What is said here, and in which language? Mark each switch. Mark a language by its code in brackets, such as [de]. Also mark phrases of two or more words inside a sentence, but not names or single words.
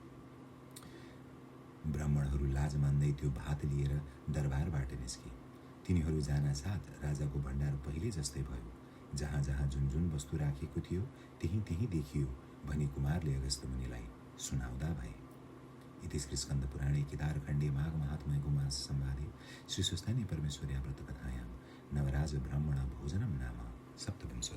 [ne] ब्राह्मणहरू लाज मान्दै त्यो भात लिएर दरबारबाट निस्के। तिनीहरू जानासाथ राजाको भण्डार पहिले जस्तै भयो। जहाँ जहाँ जुन जुन वस्तु राखेको थियो त्यही त्यही देखियो भनी कुमारले अगस्त्य मुनिलाई सुनाउँदा भए। [sa] इति श्री स्कन्द पुराणे केदारखण्डे माघ महात्म्य गोमास संवादे श्री सुस्थानी परमेश्वर्या व्रत कथायां नवराज ब्राह्मण भोजनम नाम सप्तम